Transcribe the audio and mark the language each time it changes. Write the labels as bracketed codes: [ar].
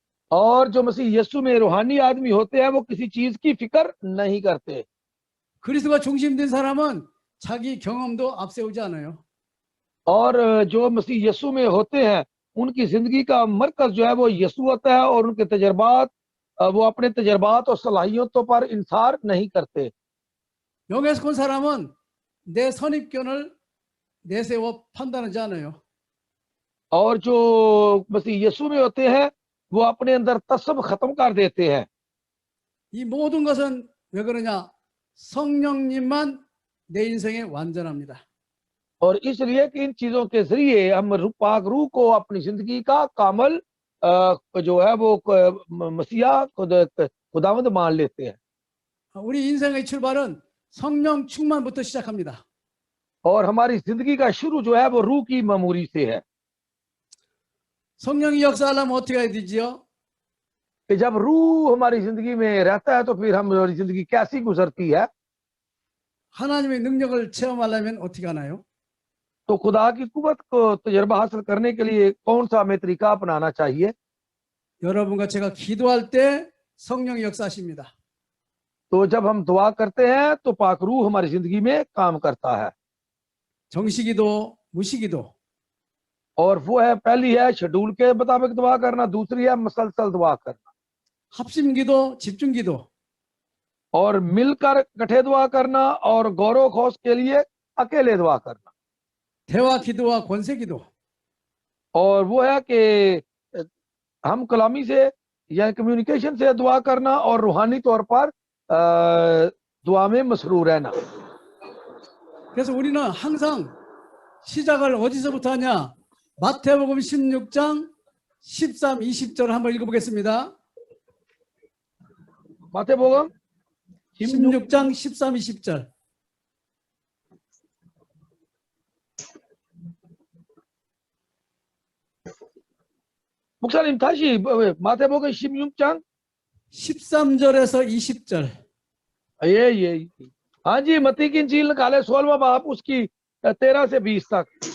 [hi] और जो मसीह यीशु में रूहानी आदमी होते हैं, वो किसी चीज की फिक्र नहीं करते। [ko] 그리스도가 중심된 사람은 자기 경험도 앞세우지 않아요. [hi] और जो मसीह यीशु में होते हैं, उनकी जिंदगी का मरकज जो है वो यीशु होता है, और उनके तजर्बात, वो अपने तजर्बात और सलाहियतों पर इंसार नहीं करते। [ko] 영에 속한 사람은 내 선입견을 내세워 판단하지 않아요. [hi] और जो मसीह यीशु में होते हैं, वो अपने अंदर तस्सब खत्म कर देते हैं। [ko] 이 모든 것은 왜 그러냐? 성령님만 내 인생에 완전합니다. [hi] और इसलिए कि इन चीजों के जरिए हम पाक रूह को अपनी जिंदगी का कामल जो है वो मसीहा खुदावंद मान लेते हैं। [ko] 우리 인생의 출발은 성령 충만부터 시작합니다. [hi] और हमारी जिंदगी का शुरू जो है वो रूह की ममूरी से है। [ko] 성령이 역사하려면 어떻게 해야 되지요? [hi] कि जब रूह हमारी जिंदगी में रहता है, तो फिर हमारी जिंदगी कैसी गुजरती है? [ko] 하나님의 능력을 체험하려면 어떻게 하나요? [hi] तो खुदा की कुव्वत को तजर्बा हासिल करने के लिए कौन सा हमें तरीका अपनाना चाहिए? [ko] 여러분과 제가 기도할 때 성령이 역사하십니다. [hi] तो जब हम दुआ करते हैं, तो पाक रूह हमारी जिंदगी में काम करता है। [ko] 정시기도, 무시기도. [hi] और वो है, पहली है शेड्यूल के मुताबिक दुआ करना, दूसरी है मसलसल दुआ करना, [ko] 합심기도, 집중기도. [hi] और मिलकर इकट्ठे दुआ करना, और गौरव खोस के लिए अकेले दुआ करना। [ko] 대화 기도와 권세 기도. [hi] और वो है कि हम कलामी से या कम्युनिकेशन से दुआ करना, और रूहानी तौर पर दुआ में मसरूर रहना। [ko] 그래서 우리는 항상 시작을 어디서부터 하냐? 마태복음 16장 13, 20절 한번 읽어보겠습니다. 마태복음 16장 13, 20절. 목사님 다시 마태복음 16장 13절에서 20절. 예. [hi] हाँ जी, मत्ती की इंजील निकाले 16वां बाब उसकी 13 से 20 तक।